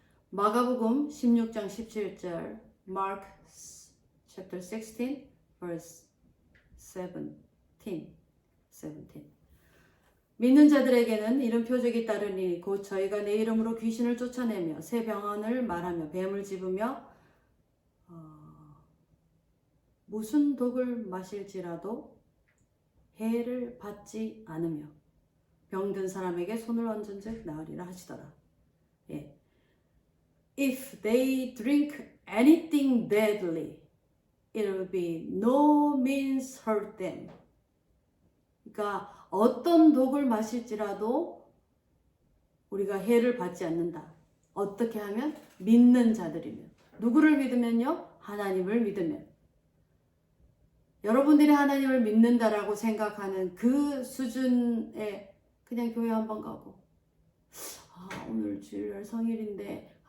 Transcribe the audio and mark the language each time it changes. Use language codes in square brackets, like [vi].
[ko] 마가복음 16장 17절 [en] Mark chapter 16 verse 17 [ko] 믿는 자들에게는 이런 표적이 따르니 곧 저희가 내 이름으로 귀신을 쫓아내며 새 병언을 말하며 뱀을 집으며 무슨 독을 마실지라도 해를 받지 않으며 병든 사람에게 손을 얹은즉 나으리라 하시더라. 예. [en] If they drink anything deadly, it will be no means hurt them. [ko] 그러니까 어떤 독을 마실지라도 우리가 해를 받지 않는다. 어떻게 하면? 믿는 자들이면. 누구를 믿으면요? 하나님을 믿으면. 여러분들이 하나님을 믿는다라고 생각하는 그 수준에 그냥 교회 한번 가고 오늘 주일 성일인데